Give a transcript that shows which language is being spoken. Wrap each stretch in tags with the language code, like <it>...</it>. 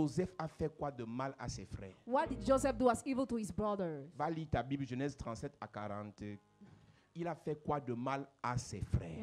<fr>Joseph a fait quoi de mal à ses frères?</fr> <en>What did Joseph do as evil to his brothers?</en> <fr>Va lire ta Bible, Genèse 37 à 40. Il a fait quoi de mal à ses frères?</fr>